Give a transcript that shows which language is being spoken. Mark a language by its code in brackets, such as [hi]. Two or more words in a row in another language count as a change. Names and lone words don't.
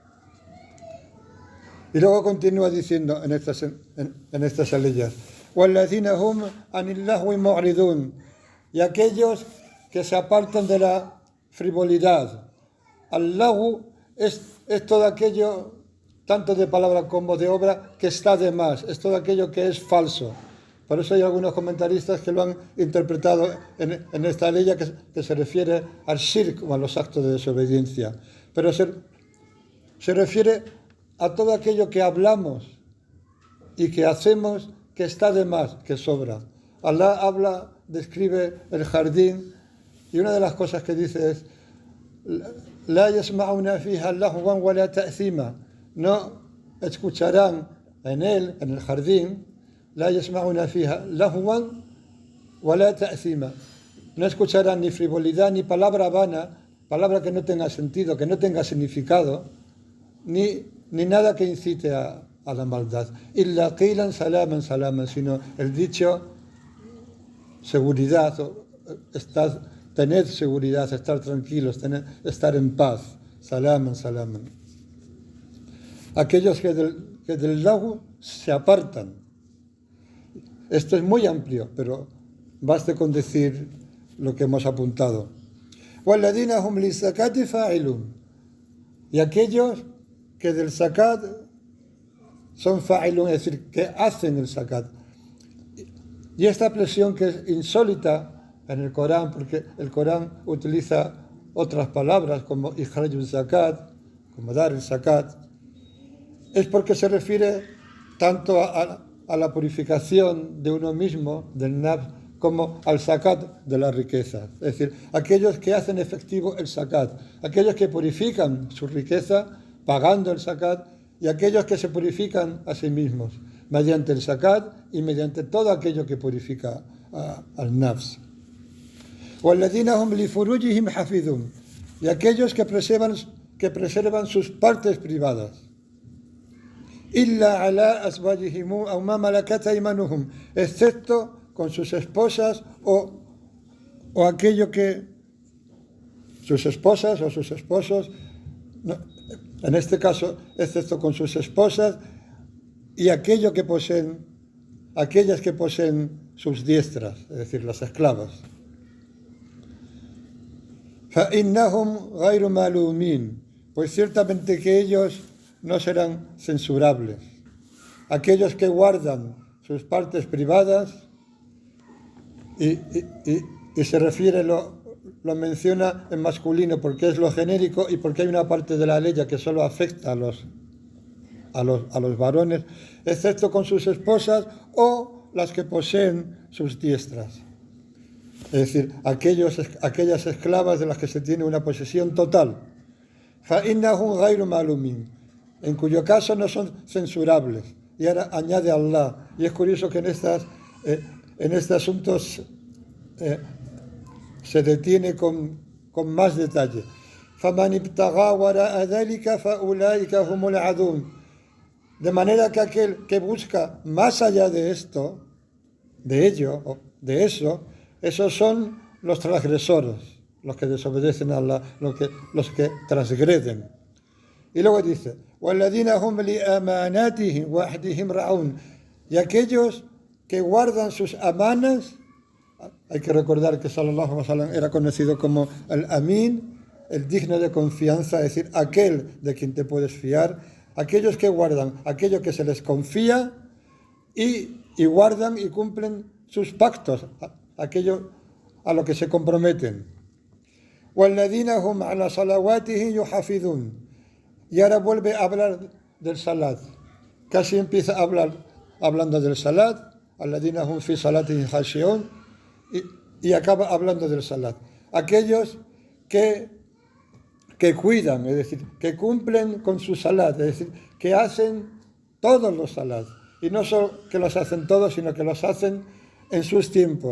[es] Y luego continúa diciendo en estas aleyas, [ar] وَالَّذِينَ هُمْ عَنِ اللَّهْوِ مُعْرِضُونَ, [es] y aquellos que se apartan de la frivolidad. Al-lahu es todo aquello, tanto de palabra como de obra, que está de más, es todo aquello que es falso. Por eso hay algunos comentaristas que lo han interpretado en esta ley que se refiere al shirk o a los actos de desobediencia. Pero se refiere a todo aquello que hablamos y que hacemos que está de más, que sobra. Allah describe el jardín y una de las cosas que dice es [ar] لا يسمعون فيها لغوا ولا تأثيما, [es] no escucharán en el jardín, [ar] لا يسمعون فيها لغوا ولا تأثيما, [es] no escucharán ni frivolidad ni palabra vana, palabra que no tenga sentido, que no tenga significado, ni nada que incite a la maldad. [ar] إلا قيلا سلاما سلاما, [es] sino el dicho seguridad, tened seguridad, estar tranquilos, estar en paz. [ar] سلاما سلاما. [es] Aquellos que del lago se apartan. Esto es muy amplio, pero baste con decir lo que hemos apuntado. [ar] وَالَّذِينَ هُمْ لِلزَّكَاةِ فَاعِلُونَ, [es] y aquellos que del zakat son fa'ilun, es decir, que hacen el zakat. Y esta expresión que es insólita en el Corán, porque el Corán utiliza otras palabras como [ar] إخراج الزكاة, [es] como dar el zakat, es porque se refiere tanto a la purificación de uno mismo, del nafs, como al zakat de la riqueza. Es decir, aquellos que hacen efectivo el zakat, aquellos que purifican su riqueza pagando el zakat, y aquellos que se purifican a sí mismos mediante el zakat y mediante todo aquello que purifica al nafs. [ar] وَالَّذِينَ هُمْ لِفُرُوجِهِمْ حَافِظُونَ, [es] y aquellos que preservan sus partes privadas. [ar] إِلَّا عَلَىٰ أَزْوَاجِهِمْ أَوْ مَا مَلَكَتْ أَيْمَانُهُمْ, [es] excepto con sus esposas o aquello que sus esposas o sus esposos, no, en este caso, excepto con sus esposas y aquellas que poseen sus diestras, es decir, las esclavas. [ar] فَإِنَّهُمْ غَيْرُ مَلُومِينَ, [es] pues ciertamente que ellos no serán censurables. Aquellos que guardan sus partes privadas, y se refiere, lo menciona en masculino porque es lo genérico y porque hay una parte de la ley que solo afecta a los varones, excepto con sus esposas o las que poseen sus diestras. Es decir, aquellas esclavas de las que se tiene una posesión total. [ar] فَإِنَّهُمْ غَيْرُ مَلُومِينَ, [es] en cuyo caso no son censurables. Y ahora añade Allah, y es curioso que en en este asunto se detiene con más detalle. [ar] فَمَنِ ابْتَغَى وَرَاءَ ذَلِكَ فَأُولَٰئِكَ هُمُ الْعَادُونَ. [es] De manera que aquel que busca más allá de esto, de ello, o de eso, esos son los transgresores, los que desobedecen a Allah, los que transgreden. Y luego dice, [ar] وَالَّذِينَ هُمْ لِأَمَانَاتِهِمْ وَعَهْدِهِمْ رَاعُونَ. [es] Y aquellos que guardan sus amanas, hay que recordar que [ar] صلى الله عليه وسلم [es] era conocido como el Amin, el digno de confianza, es decir, aquel de quien te puedes fiar, aquellos que guardan aquello que se les confía y guardan y cumplen sus pactos, aquello a lo que se comprometen. [ar] وَالَّذِينَ هُمْ عَلَى صَلَوَاتِهِمْ يُحَافِظُونَ. [es] Y ahora vuelve a hablar del salat. Casi empieza a hablar hablando del salat, [ar] الَّذِينَ هُمْ فِي صَلَاتِهِمْ خَاشِعُونَ, [es] y acaba hablando del salat. Aquellos que cuidan, es decir, que cumplen con su salat, es decir, que hacen todos los salat. Y no solo que los hacen todos, sino que los hacen en sus tiempos.